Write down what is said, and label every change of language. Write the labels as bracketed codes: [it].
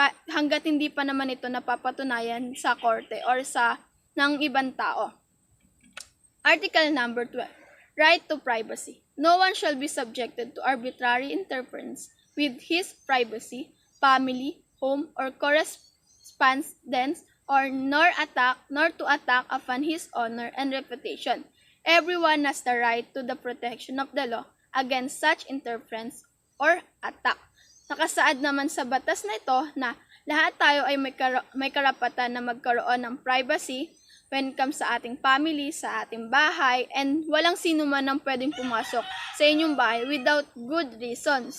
[tl] Hanggat hindi pa naman ito napapatunayan sa korte or ng ibang tao. [en] Article number 12. Right to privacy. No one shall be subjected to arbitrary interference with his privacy, family, home, or correspondence, nor to attack upon his honor and reputation. Everyone has the right to the protection of the law against such interference or attack. [tl] Nakasaad naman sa batas na ito na lahat tayo ay may karapatan na magkaroon ng privacy [en] when it comes [tl] sa ating family, sa ating bahay, and walang sino man ang pwedeng pumasok sa inyong bahay [en] without good reason.